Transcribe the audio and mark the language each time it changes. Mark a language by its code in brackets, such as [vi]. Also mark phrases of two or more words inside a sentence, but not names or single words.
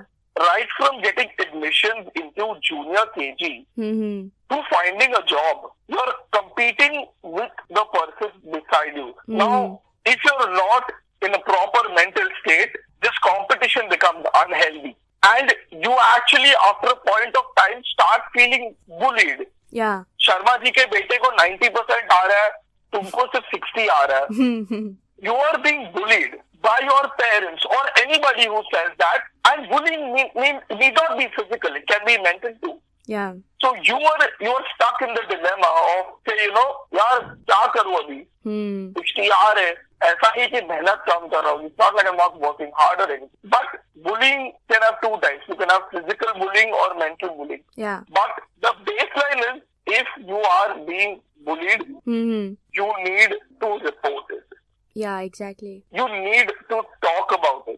[en] Right from getting admissions into junior KG to finding a job, you're competing with the person beside you. Now, if you're not in a proper mental state, this competition becomes unhealthy. And you actually, after a point of time, start feeling bullied. Yeah. [hi] शर्मा जी के बेटे को 90% आ रहा है, तुमको सिर्फ 60 आ रहा है. [en] You are being bullied by your parents or anybody who says that. And bullying need not be physical. It can be mental too. Yeah. So you are stuck in the dilemma of, say, [hi] यार, क्या करूँ अभी? 60 आ रहे. ऐसा ही कि मेहनत कम कर रहा हूँ. [en] It's not like I'm not working hard or anything. But bullying can have two types. You can have physical bullying or mental bullying. Yeah. But the baseline is, if you are being bullied, you need to report it. Yeah, exactly. You need to talk about it.